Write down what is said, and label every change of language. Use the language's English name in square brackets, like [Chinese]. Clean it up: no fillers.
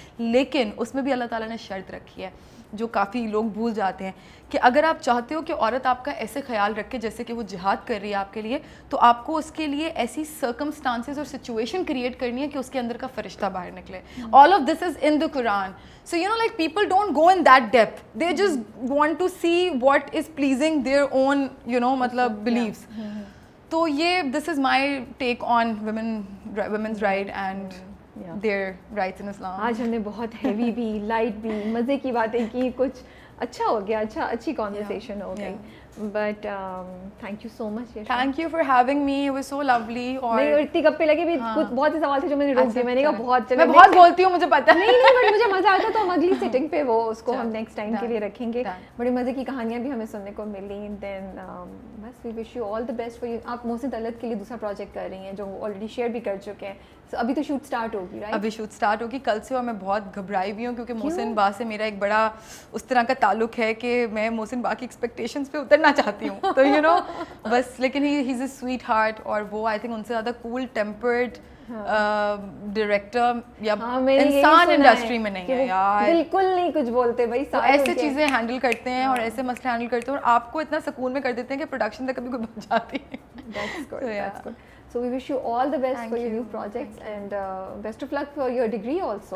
[Urdu] لیکن اس میں بھی اللہ تعالیٰ نے شرط رکھی ہے جو کافی لوگ بھول جاتے ہیں, کہ اگر آپ چاہتے ہو کہ عورت آپ کا ایسے خیال رکھے جیسے کہ وہ جہاد کر رہی ہے آپ کے لیے, تو آپ کو اس کے لیے ایسی سرکمسٹانسز اور سچویشن کریٹ کرنی ہے کہ اس کے اندر کا فرشتہ باہر نکلے. [English] All of this is in the Quran. So you know, like people don't go in that depth. They just want to see what is pleasing their own, you know, matlab beliefs. So this is my take on women's right and their rights in Islam. [Urdu] آج ہم نے بہت heavy بھی, light بھی, مزے کی باتیں کی, کچھ اچھا ہو گیا, اچھی کانورسیشن ہو گئی. [English] But thank you so much. Thank you for having me, it was so lovely. [Urdu] اور اتنی گپے لگے بھی, بہت سے سوال تھے جو میں نے روک دیے, میں نے کہا بہت, میں بہت بولتی ہوں مجھے پتہ نہیں بٹ مجھے مزہ آتا, تو ہم اگلی سیٹنگ پہ وہ اس کو ہم نیکسٹ ٹائم کے لیے رکھیں گے. بڑی مزے کی کہانیاں بھی ہمیں سننے کو ملی. [English] Then بس we wish you all the best for you. [Urdu] آپ محسن طلعت کے لیے دوسرا پروجیکٹ کر رہی ہیں جو آلریڈی شیئر بھی کر چکے ہیں. ابھی تو شوٹ اسٹارٹ ہوگی, رائٹ؟ ابھی شوٹ اسٹارٹ ہوگی کل سے, اور میں بہت گھبرائی ہوئی ہوں کیونکہ محسن با سے میرا ایک بڑا اس طرح کا تعلق ہے کہ میں محسن با کی ایکسپیکٹیشنس پہ اترنا چاہتی ہوں. تو یو نو بس, لیکن [English] he is a sweetheart, [Urdu] اور وہ آئی تھنک ان سے زیادہ کول ٹیمپرڈ ڈائریکٹر یا انسان انڈسٹری میں نہیں ہے یار, بالکل نہیں کچھ بولتے بھائی, ایسے چیزیں ہینڈل کرتے ہیں اور ایسے مسئلے ہینڈل کرتے ہیں اور آپ کو اتنا سکون میں کر دیتے ہیں کہ پروڈکشن تک کبھی کوئی پہنچ جاتی ہے. [English] That's good, that's good. So we wish you all the best for your new projects and best of luck for your degree also.